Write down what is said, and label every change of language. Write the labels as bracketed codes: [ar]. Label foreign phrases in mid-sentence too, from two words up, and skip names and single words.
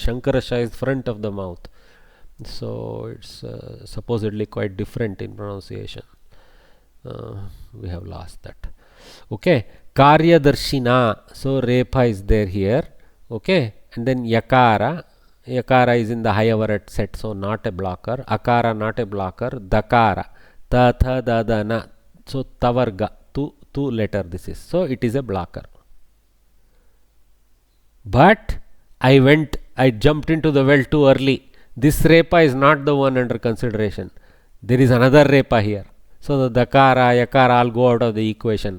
[en] Shankarasha is front of the mouth. So it's supposedly quite different in pronunciation. We have lost that. Okay, Karya Darshina. So Repa is there here. Okay, and then Yakara. Yakara is in the higher word set, so not a blocker. Akara not a blocker. Dakara. [sa] Ta tha da da na. [en] So Tavarga. Two letter this is. So it is a blocker. But I jumped into the well too early. This Repa is not the one under consideration. There is another Repa here. So the Dakara, Yakara all go out of the equation.